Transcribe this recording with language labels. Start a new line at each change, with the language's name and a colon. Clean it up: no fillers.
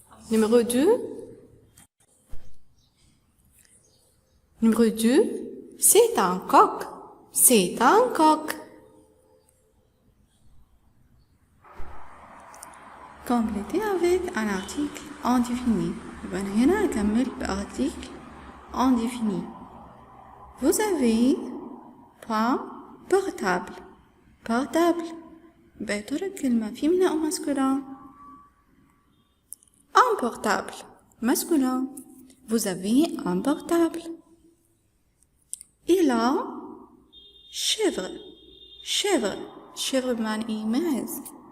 French: Numéro 2. Numéro 2. C'est un coq. C'est un coq. Complétez avec un article indéfini.
Arabic: يبقى هنا أكمل بارتيكل indéfini.
French: Vous avez point portable. Portable.
Arabic: يبقى ترى الكلمة féminin أو masculin.
French: Un portable. Masculin. Vous avez un portable. Il a chèvre. Chèvre.
Arabic: chèvre بمعنى معز.